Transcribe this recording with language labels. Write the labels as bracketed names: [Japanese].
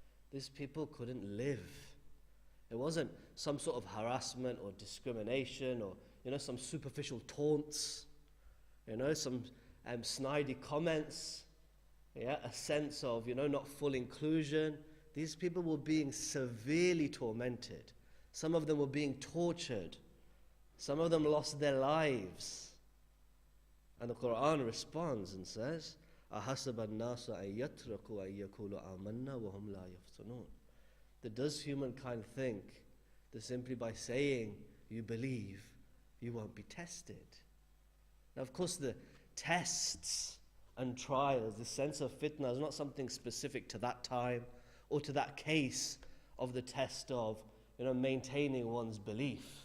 [English] These people couldn't live. It wasn't some sort of harassment or discrimination or some superficial taunts, some snidey comments. Yeah, a sense of, not full inclusion. These people were being severely tormented. Some of them were being tortured. Some of them lost their lives. [Arabic] And the Quran responds and says, أَحَسَبَ النَّاسُ أَن يَتْرَكُوا أَن يَقُولُوا آمَنَّا وَهُمْ لَا يَفْتَنُونَ. [English] That does humankind think that simply by saying you believe, you won't be tested? Now, of course, the tests and trials, the sense of fitna is not something specific to that time or to that case of the test of maintaining one's belief.